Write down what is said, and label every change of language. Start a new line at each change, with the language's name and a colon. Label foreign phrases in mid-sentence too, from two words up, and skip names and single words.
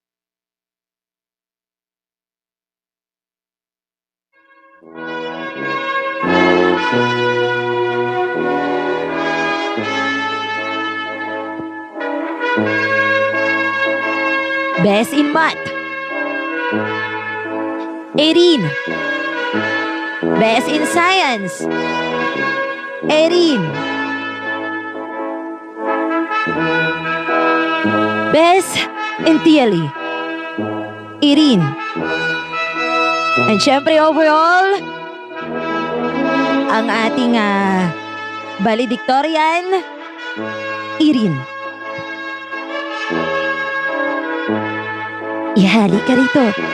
English: Best in Math, Erin. Best in Science, Erin. Best in TLE, Erin.
Filipino: And syempre overall, ang ating valedictorian, Erin. Ihali ka rito.